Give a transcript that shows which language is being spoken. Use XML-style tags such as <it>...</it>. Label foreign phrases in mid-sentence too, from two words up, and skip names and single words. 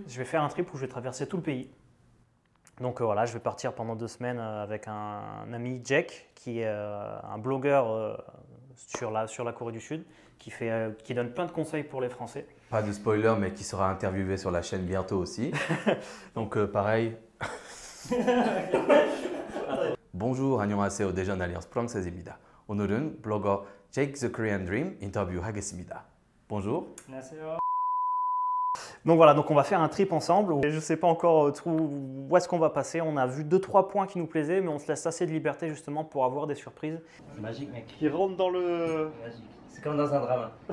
<fr>Je vais faire un trip où je vais traverser tout le pays. Donc voilà, je vais partir pendant 2 semaines avec un ami, Jack, qui est un blogueur sur la Corée du Sud, qui donne plein de conseils pour les Français. Pas de spoiler, mais qui sera interviewé sur la chaîne bientôt aussi. Donc pareil. Bonjour,</fr> <ko>안녕하세요. 대전 알리언스 프랑스입니다. 오늘은 블로거 Jake the Korean Dream 인터뷰하겠습니다.</ko> <fr>Bonjour.</fr> <ko>안녕하세요.</ko> <fr>Donc voilà, donc on va faire un trip ensemble. Je ne sais pas encore où est-ce qu'on va passer. On a vu 2-3 points qui nous plaisaient, mais on se laisse assez de liberté justement pour avoir des surprises. C'est magique, mec. Qui rentre dans le... Magique. C'est comme dans un drama.</fr>